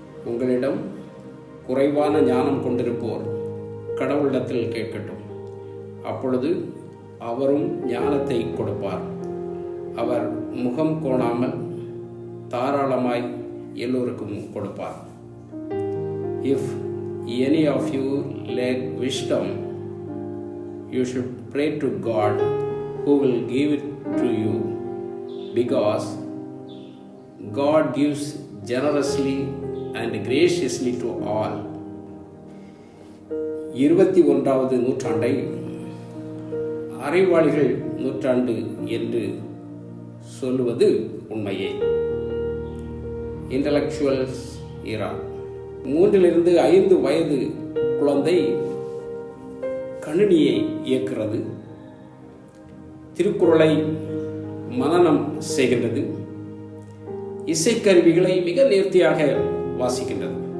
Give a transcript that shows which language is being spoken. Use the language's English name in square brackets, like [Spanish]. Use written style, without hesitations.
[Tamil] உங்களிடம் குறைவான ஞானம் கொண்டிருப்போர் கடவுளிடத்தில் கேட்கட்டும், அப்பொழுது அவரும் ஞானத்தை கொடுப்பார். அவர் முகம் கோணாமல் தாராளமாய் எல்லோருக்கும் கொடுப்பார். [English] If any of you lack wisdom, you should pray to God, who will give it to you, because God gives generously and graciously to all. [Tamil] 21வது நூற்றாண்டை அறிவாளிகள் நூற்றாண்டு என்று சொல்லுவது உண்மையே. இன்டலெக்சுவல்ஸ் இரா. 3-5 வயது குழந்தை கணினியை இயக்குகிறது, திருக்குறளை மனனம் செய்கின்றது, இசைக்கருவிகளை மிக நேர்த்தியாக வாசிக்கின்றது.